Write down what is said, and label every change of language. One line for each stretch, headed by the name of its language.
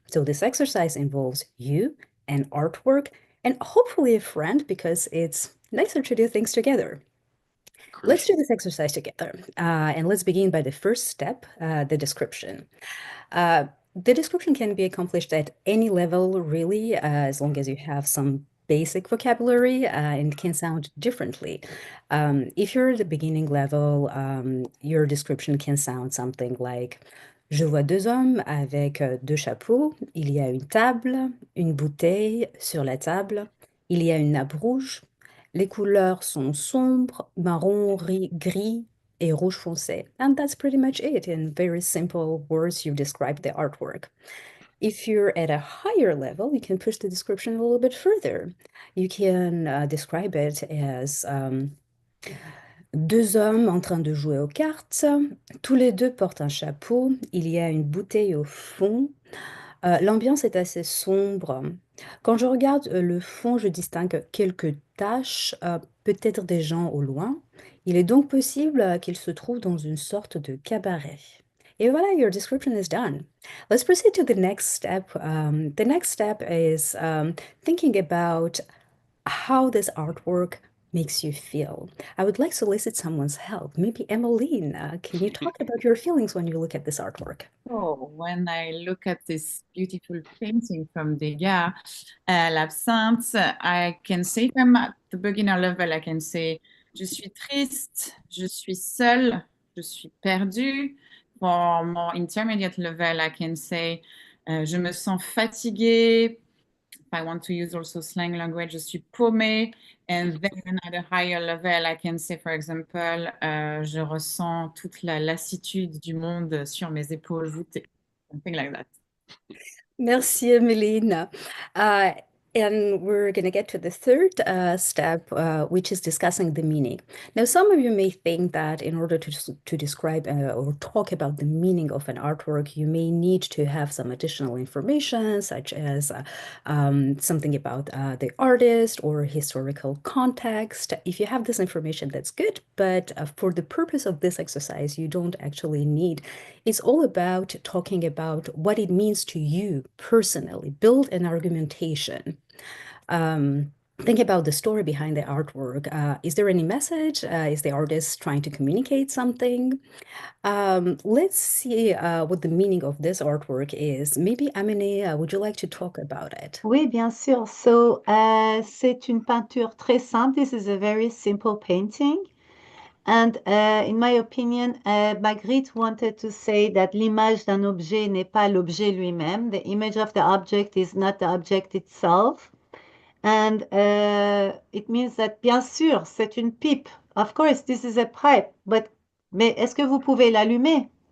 English: So this exercise involves you and artwork and hopefully a friend because it's nicer to do things together. Let's do Crucial. this exercise together. And let's begin by the first step, the description. The description can be accomplished at any level, really, as long as you have some basic vocabulary, and can sound differently. If you're at the beginning level, your description can sound something like
French: Je vois deux hommes avec deux chapeaux. Il y a une table, une bouteille sur la table. Il y a une nappe rouge. Les couleurs sont sombres, marron, gris, et rouge foncé.
English: And that's pretty much it. In very simple words, you describe the artwork. If you're at a higher level, you can push the description a little bit further. You can describe it as
French: deux hommes en train de jouer aux cartes. Tous les deux portent un chapeau. Il y a une bouteille au fond. L'ambiance est assez sombre. Quand je regarde le fond, je distingue quelques taches, peut-être des gens au loin. Il est donc possible qu'ils se trouvent dans une sorte de cabaret. Et voilà,
English: your description is done. Let's proceed to the next step. The next step is thinking about how this artwork makes you feel. I would like to solicit someone's help. Maybe Emeline, can you talk about your feelings when you look at this artwork? Oh, when I look at this beautiful painting from Degas, l'absinthe, I can say from at the beginner level, I can say,
French: je suis triste, je suis seule, je suis perdue.
English: For more intermediate level, I can say,
French: je me sens fatiguée.
English: If I want to use also slang language,
French: je suis paumée.
English: And then at a higher level, I can say, for example, je ressens toute la lassitude du monde sur mes épaules voûtées. Something like that.
French: Merci, Emeline.
English: And we're going to get to the third step, which is discussing the meaning. Now, some of you may think that in order to describe or talk about the meaning of an artwork, you may need to have some additional information, such as something about the artist or historical context. If you have this information, that's good. But for the purpose of this exercise, you don't actually need. It's all about talking about what it means to you personally. Build an argumentation. Think about the story behind the artwork. Is there any message? Is the artist trying to communicate something? Let's see what the meaning of this artwork is. Maybe Ameneh, would you like to talk about it?
French: Oui, bien sûr. So, c'est une peinture très simple.
English: This is a very simple painting. And in my opinion, Magritte wanted to say that
French: l'image d'un objet n'est pas l'objet lui-même.
English: The image of the object is not the object itself. And it means that,
French: bien sûr, c'est une pipe.
English: Of course, this is a pipe.
French: Mais est-ce que vous pouvez l'allumer?